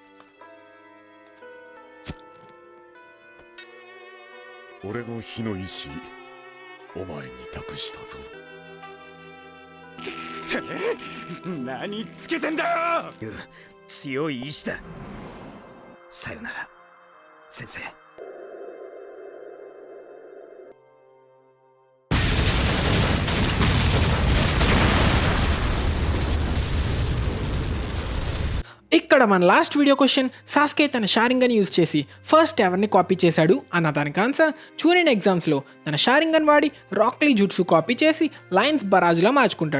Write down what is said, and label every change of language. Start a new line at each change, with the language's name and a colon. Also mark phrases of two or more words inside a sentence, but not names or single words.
Japanese: 俺の火の意志、お前に託したぞ。てめえ、何つけてんだよ。強い意志だ。さよなら、先生。
Telugu: ఇక్కడ మన
English: last video question,
Telugu: సాస్కే తన షారింగన్ యూజ్ చేసి ఫస్ట్ ఎవరిని కాపీ చేశాడు అన్న దానికి ఆన్సర్, చూరిన్ ఎగ్జామ్స్లో తన షారింగన్ వాడి రాక్లీ జుట్సు కాపీ చేసి లైన్స్ బరాజ్లో మార్చుకుంటాడు.